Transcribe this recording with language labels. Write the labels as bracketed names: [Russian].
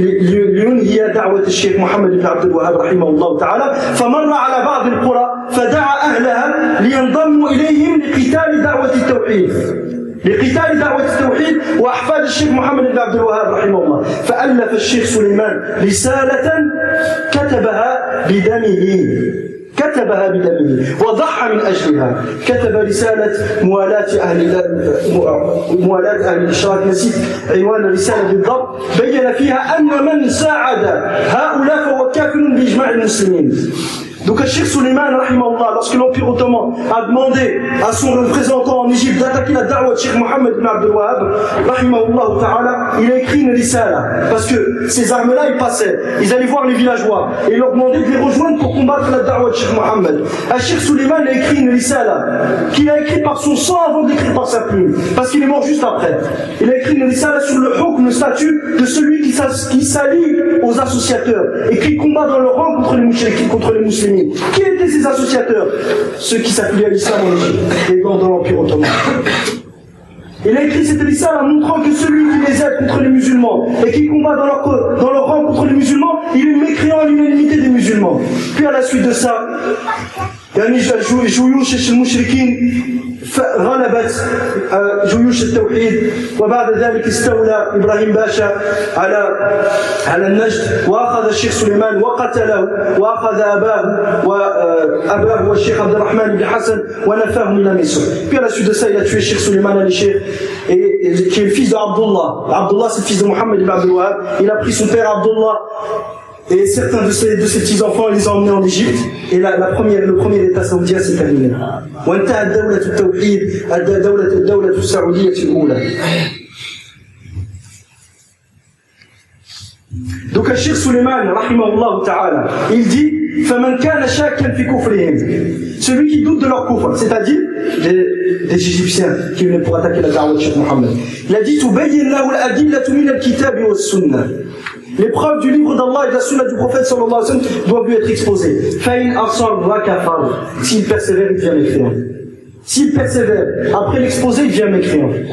[Arabic] لينهي دعوة الشيخ محمد بن عبد الوهاب رحمه الله تعالى فمر على بعض القرى فدعا أهلها لينضموا إليهم لقتال دعوة التوحيد لقتال دعوة التوحيد وأحفاد الشيخ محمد بن عبد الوهاب رحمه الله فألف الشيخ سليمان رسالة كتبها بدمه كتبها بدمه وضحى من أجلها، كتب رسالة موالاة أهل الإشراك، نسيت عنوان الرسالة بالضبط، بين فيها أن من ساعد هؤلاء فهو كافر بإجماع المسلمين. [French] Donc le cheikh Souleyman, rahimahullah, lorsque l'Empire ottoman a demandé à son représentant en Égypte d'attaquer la da'wa de Cheikh Mohammed ibn Abdel Wahhab, rahimahullah ta'ala, il a écrit une risala. Parce que ces armes-là, ils passaient, ils allaient voir les villageois et leur demandaient de les rejoindre pour combattre la da'wa de Cheikh Mohammed. Le cheikh Souleyman a écrit une risala qu'il a écrit par son sang avant d'écrire par sa plume, parce qu'il est mort juste après. Il a écrit une risala sur le hukm, le statut de celui qui s'allie aux associateurs et qui combat dans leur rang contre les mouchriquins, contre les musulmans. Qui étaient ces associateurs? Ceux qui s'appuyaient à l'islam en Égypte, les dans l'Empire ottoman. Il a écrit cette lissale en montrant que celui qui les aide contre les musulmans et qui combat dans leur rang contre les musulmans, il est mécréant à l'unanimité des musulmans. Puis à la suite de ça, [Arabic] يعني جيوش المشركين غلبت جيوش التوحيد، وبعد ذلك استولى إبراهيم باشا على النجد، وأخذ الشيخ سليمان وقتله وأخذ أباه والشيخ عبد الرحمن بن حسن ونفاه من مصر. [French] puis à la suite de ça il a tué الشيخ سليمان الشيخ qui est le fils d'Abd Allah. Abd Allah c'est le fils de Mohammed ibn Abd al-Wahhab. Il a pris son père Abd Allah et certains de ses petits-enfants, ils les ont emmenés en Égypte. Et là, le premier état saoudien s'est terminé. [Arabic] وانتهى الدولة التوحيد الدولة السعودية الأولى. [French] Donc, le cheikh Souleyman, rahimahullah ta'ala, il dit [Arabic] فمن كان شاكا في كفرهم. [French] Celui qui doute de leur kufr, c'est-à-dire des Égyptiens qui venaient pour attaquer la da'wah de Cheikh Mohammed. Il a dit [Arabic] تبين له الأدلة من الكتاب والسنة. [French] Les preuves du livre d'Allah et de la sunna du prophète sallallahu alayhi wa sallam doivent lui être exposées. [Arabic] Fa'in arsal wa kafar. [French] S'il persévère, il devient mécréant. S'il persévère, après l'exposé, il devient mécréant.